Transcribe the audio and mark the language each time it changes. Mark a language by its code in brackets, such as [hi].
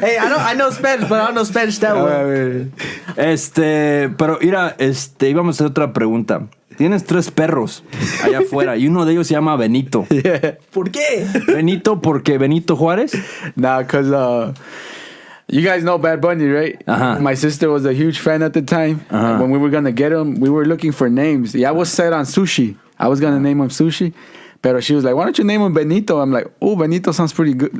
[en] Hey, I know Spanish, but I don't know Spanish that well. [es] Pero mira, íbamos a hacer otra pregunta. Tienes 3 perros allá afuera y uno de ellos se llama Benito. [en] Yeah. [es] ¿Por qué? Benito, porque Benito Juárez. [en] Nah, because you guys know Bad Bunny, right? Uh-huh. My sister was a huge fan at the time. Uh-huh. When we were going to get him, we were looking for names. Yeah, I was set on Sushi. I was going to name him Sushi. But she was like, why don't you name him Benito? I'm like, oh, Benito sounds pretty good.